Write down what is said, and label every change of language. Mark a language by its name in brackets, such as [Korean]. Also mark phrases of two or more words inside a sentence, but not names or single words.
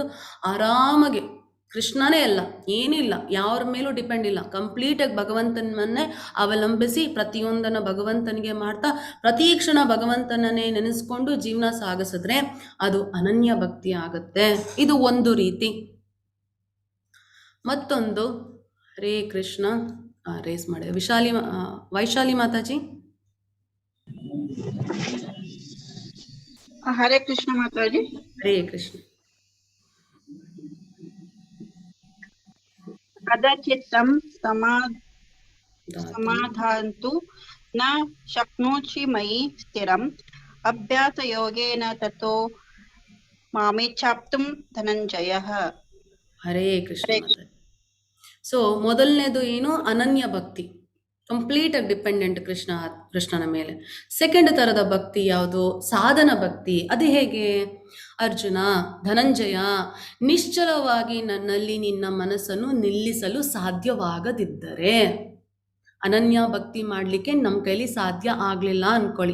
[Kannada] ಆರಾಮಾಗಿ ಕೃಷ್ಣನೇ ಅಲ್ಲ, ಏನಿಲ್ಲ, ಯಾರ ಮೇಲೂ ಡಿಪೆಂಡ್ ಇಲ್ಲ, ಕಂಪ್ಲೀಟಾಗಿ ಭಗವಂತನನ್ನೇ ಅವಲಂಬಿಸಿ ಪ್ರತಿಯೊಂದನ್ನು ಭಗವಂತನಿಗೆ ಮಾಡ್ತಾ ಪ್ರತಿ ಕ್ಷಣ ಭಗವಂತನನ್ನೇ ನೆನೆಸ್ಕೊಂಡು ಜೀವನ ಸಾಗಿಸಿದ್ರೆ ಅದು ಅನನ್ಯ ಭಕ್ತಿ ಆಗುತ್ತೆ. ಇದು ಒಂದು ರೀತಿ. ಮತ್ತೊಂದು, ಹರೇ ಕೃಷ್ಣ, ರೇಸ್ ಮಾಡಿ ವೈಶಾಲಿ ಮಾತಾಜಿ. [Hindi] हरे कृष्ण माता जी। हरे कृष्ण। [Sanskrit] कदाचित्तं समाधान्तु न शक्नोषि मयि स्थिरम् अभ्यासयोगेन ततो मामेच्छाप्तुं धनञ्जयः। [Kannada] हरे कृष्ण। ಸೊ ಮೊದಲನೇದು ಏನು? ಅನನ್ಯ ಭಕ್ತಿ, ಕಂಪ್ಲೀಟಾಗಿ ಡಿಪೆಂಡೆಂಟ್ ಕೃಷ್ಣನ ಮೇಲೆ. ಸೆಕೆಂಡ್ ಥರದ ಭಕ್ತಿ ಯಾವುದು? ಸಾಧನ ಭಕ್ತಿ. ಅದು ಹೇಗೆ? ಅರ್ಜುನ, ಧನಂಜಯ, ನಿಶ್ಚಲವಾಗಿ ನನ್ನಲ್ಲಿ ನಿನ್ನ ಮನಸ್ಸನ್ನು ನಿಲ್ಲಿಸಲು ಸಾಧ್ಯವಾಗದಿದ್ದರೆ, ಅನನ್ಯ ಭಕ್ತಿ ಮಾಡಲಿಕ್ಕೆ ನಮ್ಮ ಕೈಲಿ ಸಾಧ್ಯ ಆಗಲಿಲ್ಲ ಅಂದ್ಕೊಳ್ಳಿ.